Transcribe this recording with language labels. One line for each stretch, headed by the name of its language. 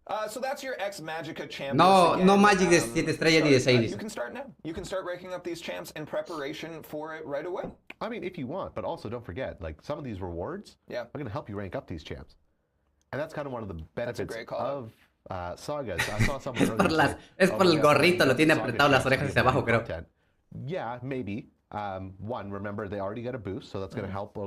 English: So that's your X-Magica champ.
Spanish: No Magic de 7 estrellas ni de 6.
English: You can start now. You can start ranking up these champs in preparation for it right away. I mean, if you want, but also don't forget, like some of these rewards are going to help you rank up these champs. And that's kind of one of the benefits of sagas. I saw someone
Spanish: es por el gorrito, lo tiene apretado las orejas hacia abajo, creo.
English: Yeah, maybe. One, remember they already got a boost, so that's going to help.